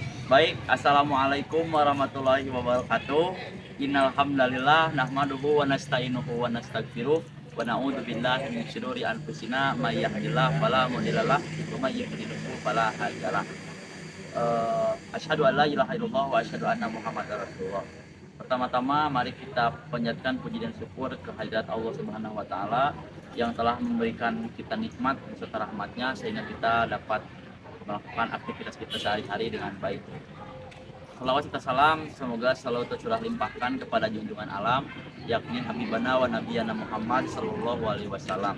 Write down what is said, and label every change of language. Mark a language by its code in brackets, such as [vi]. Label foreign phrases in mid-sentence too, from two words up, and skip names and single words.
[id] Baik, [ar] السلام عليكم ورحمة الله وبركاته. إن الحمد لله نحمده ونستعينه ونستغفره ونعوذ بالله من شرور أنفسنا من يهده الله فلا مضل له ومن يضلل فلا هادي له. أشهد أن لا إله إلا الله وأشهد أن محمدا رسول الله. [id] Pertama-tama mari kita panjatkan puji dan syukur kehadirat Allah [ar] سبحانه وتعالى [id] yang telah memberikan kita nikmat serta rahmatnya sehingga kita dapat melakukan aktivitas kita sehari-hari dengan baik. Salawat serta salam semoga selalu tercurah limpahkan kepada junjungan alam yakni [ar] حبيبنا ونبينا محمد صلى الله عليه وسلم.